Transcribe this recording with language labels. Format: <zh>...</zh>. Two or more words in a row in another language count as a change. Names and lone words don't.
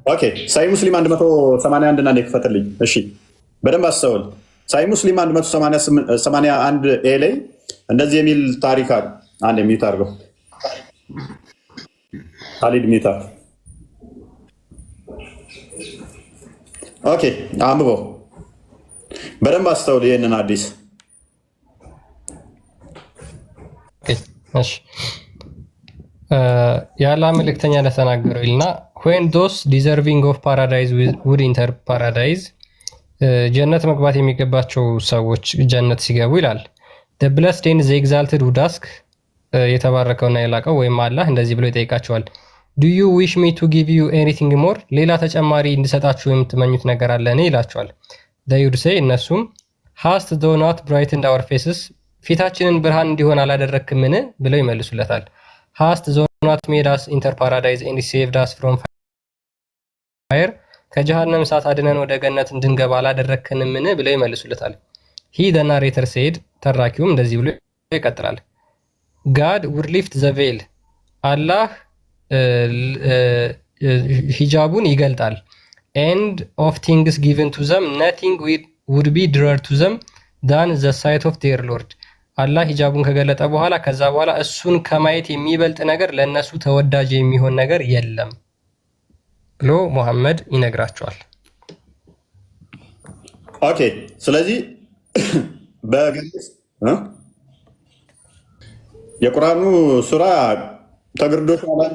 <am>ኦኬ ሳይ ሙስሊም 181 እና ክፈትልኝ። እሺ በደንብ አስተውል። ሳይ ሙስሊም 181 ኤ ላይ እንደዚህ የሚል ታሪክ አለ። አንድ ሚዩት አድርገው ካሊድ ሚዩት። ኦኬ አንብበው በደንብ አስተውል። ይሄንን አዲስ እሺ የአላህ መልእክተኛ ለተናገረው ይልና</am> <en>when those deserving of paradise would enter paradise</en> <am>ጀነት መግባት የሚገባቸው ሰዎች ጀነት ሲገቡ ይላል</am> <en>the blessed and the exalted would ask</en> <am>የተባረከውና የላቀው ወይም አላህ እንደዚህ ብሎ ይጠይቃቸዋል</am> <en>do you wish me to give you anything more ሌላ</en> <am>ተጨማሪ እንድሰጣችሁ የምትመኙት ነገር አለን ይላቸዋል</am> <en>they would say እነሱም hast thou not brightened our faces</en> <am>ፊታችንን ብርሃን እንዲሆን አላደረክምን ብለው ይመልሱለታል</am> <en>hast thou not made us enter paradise and saved us from fire</en> <am>ከጀሃነም እሳት አድነን ወደ ገነት እንድንገባ አላደረክንምን ብለው ይመልሱለታል</am> <en>he the narrator said</en> <am>ተራኪውም እንደዚህ ብሎ ይቀጥላል</am> <en>God would lift the veil አላህ</en> <am>ሂጃቡን ይገልጣል</am> <en>and of things given to them nothing would be dearer to them than the sight of their Lord</en> <am>አላህ ሂጃቡን ከገለጠ በኋላ ከዛ በኋላ እሱን ከማየት የሚበልጥ ነገር ለነሱ ተወዳጅ የሚሆን ነገር የለም ብሎ መሐመድ ይነግራቸዋል። ኦኬ ስለዚህ በግልጽ የቁርአኑ ሱራ ተግርዶሽ ማለት</am>